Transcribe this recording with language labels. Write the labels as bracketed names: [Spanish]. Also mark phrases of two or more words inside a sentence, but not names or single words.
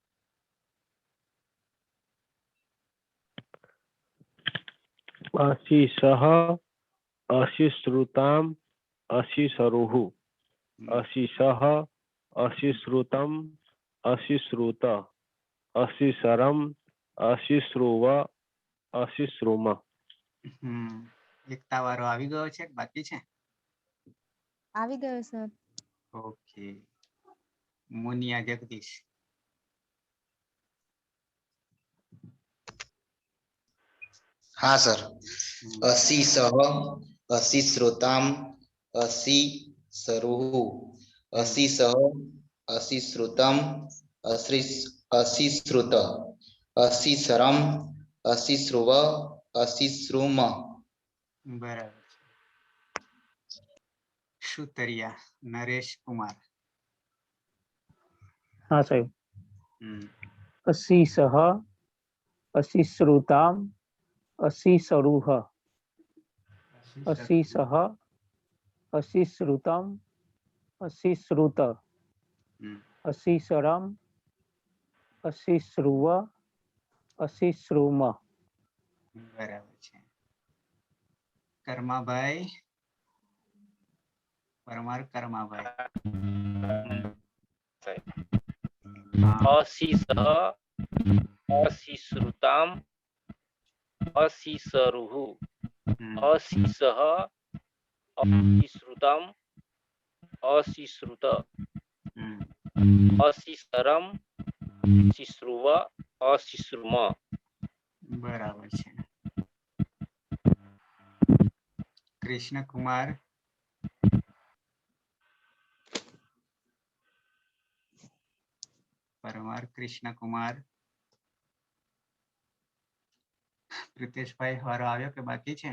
[Sanskrit] અશિષઃ અશિશ્રુતામ અશિસરુઃ અશિષઃ અશિશ્રુતમ અશિશ્રુત અશિસરમ અશિશ્રુવ અશિશ્રુમ. [Gujarati] એકતા વાળો આવી ગયો છે કે બાકી છે? આવી ગયો સર. ઓકે. મુનિયા જગદીશ. [Hindi] हाँ सर। [Sanskrit] अशिषः अशिश्रुताम् अशिसरुः अशिषः अशिश्रुतम् अशिश्रुत अशिसरम् अशिश्रुव अशिश्रुम. [Gujarati] બરાબર છે. સુતરિયા નરેશ કુમાર. [Hindi] हाँ साहेब। હમ. [Sanskrit] अशिषः अशिश्रुताम् अशिसरुः अशिषः अशिश्रुतम् अशिश्रुत હમ. अशिसरम् अशिश्रुव अशिश्रुम. [Gujarati] બરાબર છે. કર્માભાઈ પરમાર કર્માભાઈ. હા. [Sanskrit] अशिषः अशिश्रुताम् अशिसरुः હમ. अशिषः अशिश्रुतम् अशिश्रुत હમ. अशिसरम् अशिश्रुव अशिश्रुम. [Gujarati] બરાબર છે. કૃષ્ણકુમાર. પરમાર કૃષ્ણકુમાર. પ્રિતેશભાઈ વારો આવ્યો કે બાકી છે?